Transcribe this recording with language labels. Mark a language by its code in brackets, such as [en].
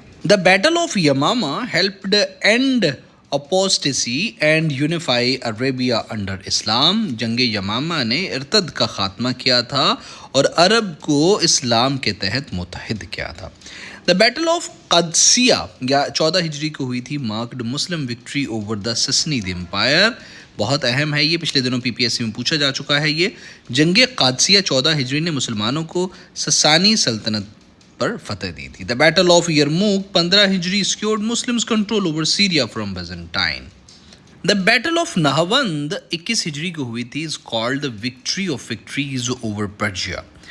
[en] The Battle of Yamama helped end apostasy and unify Arabia under Islam. [ur] جنگ یمامہ نے ارتد کا خاتمہ کیا تھا اور عرب کو اسلام کے تحت متحد کیا تھا. [en] The Battle of Qadisiyyah 14 [ur] ہجری کو ہوئی تھی. [en] marked Muslim victory over the Sassanid Empire. [ur] بہت اہم ہے یہ، پچھلے دنوں پی پی ایس سی میں پوچھا جا چکا ہے. یہ جنگ قادسیہ 14 ہجری نے مسلمانوں کو سسانی سلطنت پر فتح دی تھی. [en] The Battle of Yarmouk 15 ہجری secured Muslims control over Syria from Byzantine. The Battle of Nahawand 21 [ur] ہجری کو ہوئی تھی. [en] is called the victory of victories over Persia.